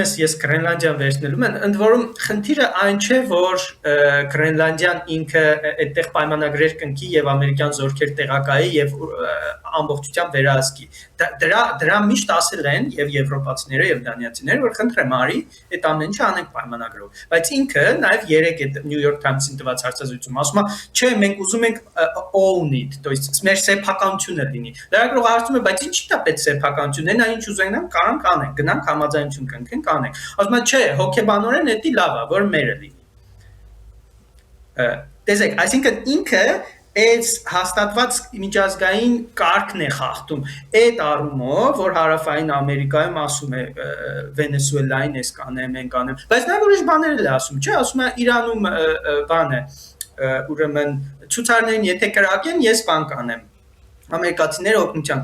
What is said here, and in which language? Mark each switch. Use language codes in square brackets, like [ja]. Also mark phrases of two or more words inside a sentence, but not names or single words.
[hy] ես ես Գրենլանդիան վերցնելու եմ, ընդ որում խնդիրը այն չէ, որ Գրենլանդիան ինքը այդտեղ պայմանագրեր կնքի եւ ամերիկյան զորքեր տեղակայի եւ ամբողջությամբ վերահսկի։ Դրա միշտ ասել են եւ եվրոպացիները եւ դանիացիները, որ խնդրեմ արի, այդ ամեն ինչը անենք պայմանագրով։ Բայց ինքը նաեւ երեք այդ New York Times-ին տված հարցազրույցում ասում է, չէ, մենք ուզում ենք [en] own it, [ru] то есть [hy] մեր սեփականությունը լինի։ Լրագրողը հարցում է, բայց ինչի՞ դա պետք սեփականությունն է, ինչ ուզենան, կարան կանեն, գնանք համաձայնություն կնքենք, անենք։ Ասում է, չէ, հոգեբանորեն դա լավ է, որ մերը լինի։ Տեսեք, այսինքն ինքը այս հաստատված միջազգային կարգն է խախտում այդ առումով, որ հարավային Ամերիկայում ասում է Վենեսուելային էս կանեմ, են կանեմ, բայց նա ուրիշ բաներ էլ ասում, չէ, ասում է Իրանում բան է, ուրեմն ցուցարներին եթե կրակեն, ես բան կանեմ։ Ամերիկացիները օգնության